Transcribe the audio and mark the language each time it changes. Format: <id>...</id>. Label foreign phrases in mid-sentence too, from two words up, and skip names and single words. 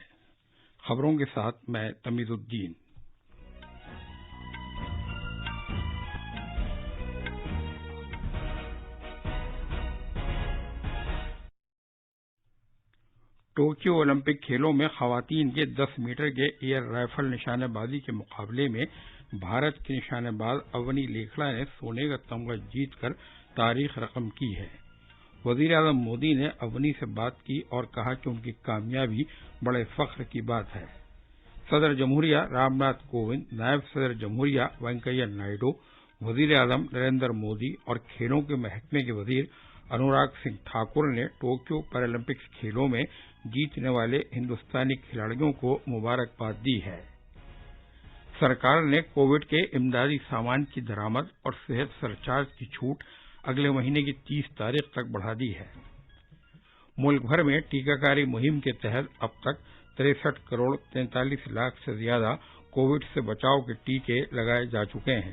<ur>خبروں کے ساتھ میں تمیز الدین۔ ٹوکیو اولمپک کھیلوں میں خواتین کے 10 میٹر کے ایئر رائفل نشانہ بازی کے مقابلے میں بھارت کی نشانہ باز اونی لیکھڑا نے سونے کا تمغہ جیت کر تاریخ رقم کی ہے۔ وزیر اعظم مودی نے اونی سے بات کی اور کہا کہ ان کی کامیابی بڑے فخر کی بات ہے۔ صدر جمہوریہ رام ناتھ کووند، نائب صدر جمہوریہ وینکیا نائیڈو، وزیر اعظم نریندر مودی اور کھیلوں کے محکمے کے وزیر انوراگ سنگھ ٹھاکر نے ٹوکیو پیرالمپکس کھیلوں میں جیتنے والے ہندوستانی کھلاڑیوں کو مبارکباد دی ہے۔ سرکار نے کووڈ کے امدادی سامان کی درآمد اور صحت سرچارج کی چھوٹ اگلے مہینے کی 30 تاریخ تک بڑھا دی ہے۔ ملک بھر میں ٹیکہ کاری مہم کے تحت اب تک 63 کروڑ 43 لاکھ سے زیادہ کووڈ سے بچاؤ کے ٹیکے لگائے جا چکے ہیں۔</ur>